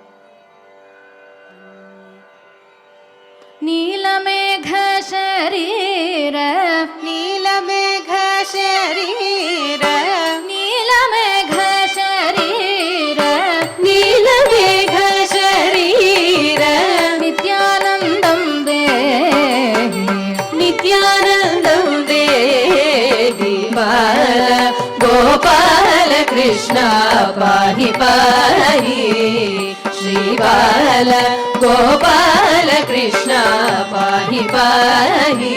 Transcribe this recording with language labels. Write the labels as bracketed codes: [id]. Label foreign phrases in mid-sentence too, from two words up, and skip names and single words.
[sa] नीलमेघ शरीर, नीलमेघ शरीर, नीलमेघ शरीर, నీలమేఘ శరీర नित्यानन्दं देहि, నిత్యానందం దేవి బాల గోపాల కృష్ణ పాహి పాహి శ్రీ బాల గోపాల కృష్ణ పాహి పాహి